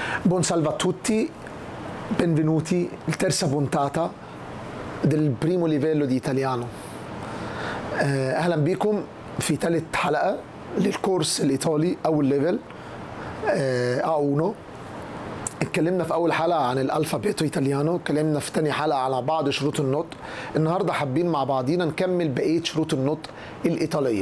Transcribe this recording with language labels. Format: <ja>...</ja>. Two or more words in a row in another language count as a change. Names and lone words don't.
<it>Buon salve a tutti, benvenuti alla terza puntata del primo livello di italiano.</it> <ar>أهلا بكم في ثالث حلقة للكورس الإيطالي أول ليفل A1. اتكلمنا في أول حلقة عن</ar> <it>l'alfabeto italiano,</it> <ar>اتكلمنا في تاني حلقة على بعض شروط النطق. النهاردة حابين مع بعضينا نكمل بقية شروط النطق الإيطالية.</ar>